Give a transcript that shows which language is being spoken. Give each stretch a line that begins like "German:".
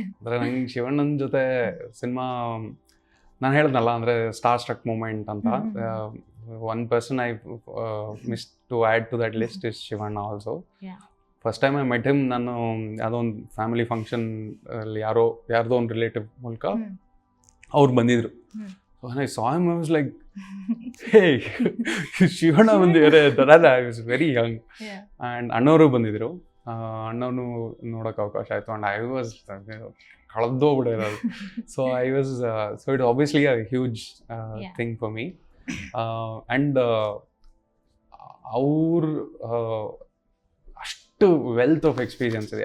Kannada: ಅಂದರೆ ನಂಗೆ ಶಿವಣ್ಣನ ಜೊತೆ ಸಿನಿಮಾ ನಾನು ಹೇಳ್ದಲ್ಲ ಅಂದರೆ ಸ್ಟಾರ್ ಸ್ಟ್ರಕ್ ಮೂಮೆಂಟ್ ಅಂತ.
English: One person I miss to add to that list is Shivanna also. First time I met him
Kannada: ನಾನು ಯಾವುದೋ ಒಂದು ಫ್ಯಾಮಿಲಿ ಫಂಕ್ಷನ್ ಅಲ್ಲಿ ಯಾರ್ದೋ ಒಂದು ರಿಲೇಟಿವ್ ಮೂಲಕ ಅವ್ರು ಬಂದಿದ್ರು.
English: when I saw him, I was like, hey,
Kannada: Shivanna ಬಂದಿದ್ದಾರೆ ಅಂತ.
English: I was very young.
Kannada: And ಅಣ್ಣವರು ಬಂದಿದ್ರು. ಅಣ್ಣವನು ನೋಡೋಕೆ ಅವಕಾಶ ಆಯಿತು.
English: and I was
Kannada: ಕಳೆದೋಗ್ಬಿಡೋದು.
English: So I was so it obviously a huge thing for me.
Kannada: And ಅವ್ರ ಅಷ್ಟು ವೆಲ್ತ್ ಆಫ್ ಎಕ್ಸ್ಪೀರಿಯನ್ಸ್ ಇದೆ.